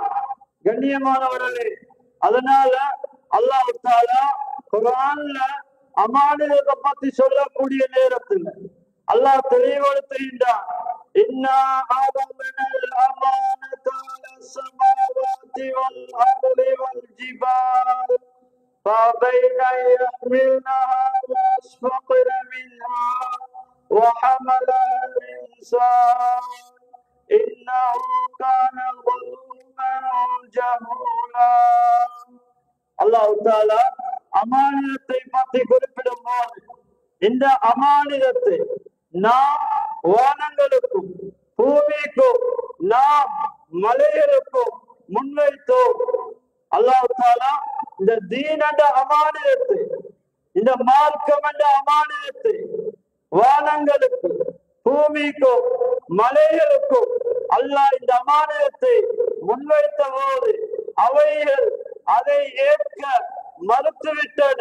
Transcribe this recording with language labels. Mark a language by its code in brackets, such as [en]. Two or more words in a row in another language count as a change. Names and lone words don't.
[ta] கண்ணியமானவர்களே, அதனால அல்லாஹ் தஆலா குர்ஆன்ல அமானிதத்தை பத்தி சொல்லக்கூடிய நேரத்தில் அல்லாஹ் தெளிவுபடுத்துகின்றான். [ar] إنا عرضنا الأمانة على السماوات والأرض والجبال فبين يحملنها واشفقن منها وحملها الإنسان إنه كان ظلوما جهولا. [ta] அல்லாஹ் தஆலா அமானிதத்தை பற்றி குறிப்பிடும் போது இந்த அமானிதத்தை நாம் வானங்களுக்கும் பூமிக்கும் நாம் மலைகளுக்கும் முன்வைத்தோம். அல்லாஹ் தஆலா இந்த தீன் என்ற அமானிதத்தை, இந்த மார்க்கம் என்ற அமானிதத்தை வானங்களுக்கும் பூமிக்கும் மலைகளுக்கும் அல்லாஹ் இந்த அமானிதத்தை முன்வைத்த போது அவைகள் அதை ஏற்க மறுத்துவிட்டன.